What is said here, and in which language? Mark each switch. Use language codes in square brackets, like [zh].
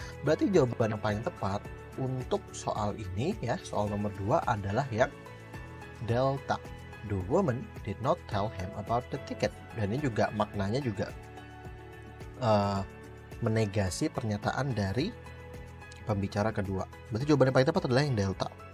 [id] Berarti jawaban yang paling tepat untuk soal ini ya, soal nomor 2 adalah yang delta. [en] The woman did not tell him about the ticket. [id] Dan ini juga maknanya juga menegasi pernyataan dari pembicara kedua. Berarti jawaban yang paling tepat adalah yang delta.